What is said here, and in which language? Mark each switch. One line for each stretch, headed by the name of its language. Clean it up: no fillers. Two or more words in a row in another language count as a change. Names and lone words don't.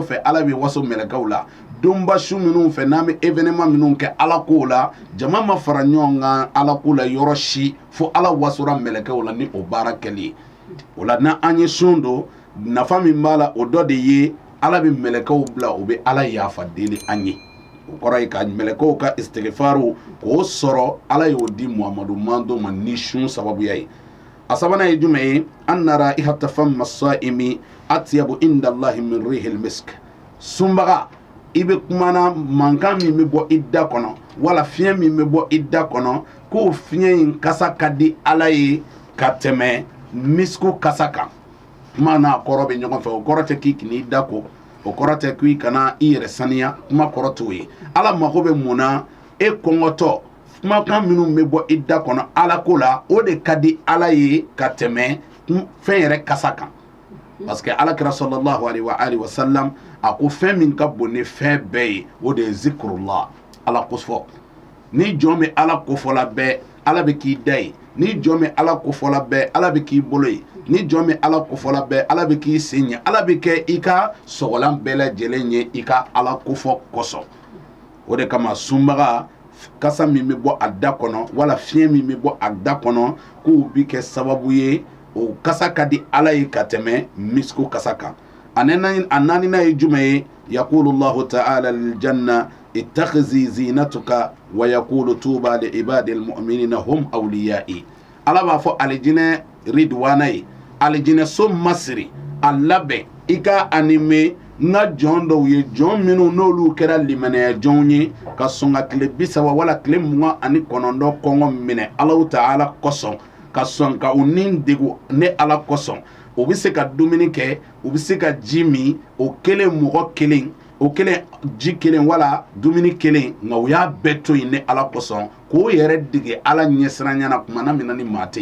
Bambara: fɛ Ala bɛ waso mɛlɛkɛw la donba su minnu fɛ n'an bɛ événement minnu kɛ Ala ko la jama ma fara ɲɔgɔn kan Ala ko la yɔrɔ si fo Ala wasora mɛlɛkɛw la ni o baara kɛli ye o la n'an ye sun don nafa min b'a la o dɔ de ye Ala bɛ mɛlɛkɛw bila o bɛ Ala yafa deli an ye o kɔrɔ ye ka mɛlɛkɛw ka istighfaru k'o sɔrɔ Ala y'o di Muhamadu mando ma ni sun sababuya ye a sabanan ye jumɛn ye
Arabic: أن رائحة فم الصائم أطيب عند الله من ريح المسك
Bambara: sunbaga i bɛ kumana mankan min bɛ bɔ i da kɔnɔ wala fiɲɛ min bɛ bɔ i da kɔnɔ k'o fiɲɛ in kasa ka di Ala ye ka tɛmɛ misku kasa kan kuma n'a kɔrɔ bɛ ɲɔgɔn fɛ o kɔrɔ tɛ k'i k'i da ko o kɔrɔ tɛ k'i kana i yɛrɛ saniya kuma kɔrɔ t'o ye Ala mago bɛ mun na e kɔngɔtɔ kumakan minnu bɛ bɔ i da kɔnɔ Ala ko la o de ka di Ala ye ka tɛmɛ fɛn yɛrɛ kasa kan
French: parce que
Bambara: Alakira
Arabic: صلى الله عليه وعلى آله وسلم
Bambara: a ko fɛn min ka bon ni fɛn bɛɛ ye o de ye zikrullah ala kofɔ ni jɔn bɛ ala kofɔla bɛɛ ala bɛ k'i da ye ni jɔn bɛ ala kofɔla bɛɛ ala bɛ k'i bolo ye ni jɔn bɛ ala kofɔla bɛɛ ala bɛ k'i sen ye ala bɛ kɛ i ka sɔgɔlan bɛɛ lajɛlen ye i ka ala kofɔ kosɔn o de kama sunbaga kasa min bɛ bɔ a da kɔnɔ wala fiɲɛ min bɛ bɔ a da kɔnɔ k'o bi kɛ sababu ye o kasa ka di ala ye ka tɛmɛ misko kasa kan a naaninan ye jumɛn ye
Arabic: يقول الله تعالى للجنة اتخذي زينتك ويقول طوبى لعبادي المؤمنين هم أوليائي
Bambara: ala b'a fɔ alijinɛ ridwana ye alijinɛ so masiri a labɛn i ka anime n ka jɔn dɔw ye jɔn minnu n'olu kɛra limanaya jɔnw ye ka sɔn ka tile 30 wala tile 29 kɔngɔ minɛ Alahu Ta'ala kosɔn ka sɔn ka u nin degu ne ala kosɔn u bɛ se ka dumuni kɛ u bɛ se ka ji min o kelen mɔgɔ kelen o kelen ji kelen wala dumuni kelen nka u y'a bɛɛ to yen ne ala kosɔn k'o yɛrɛ dege ala ɲɛsiranya na kumana min na ni maa tɛ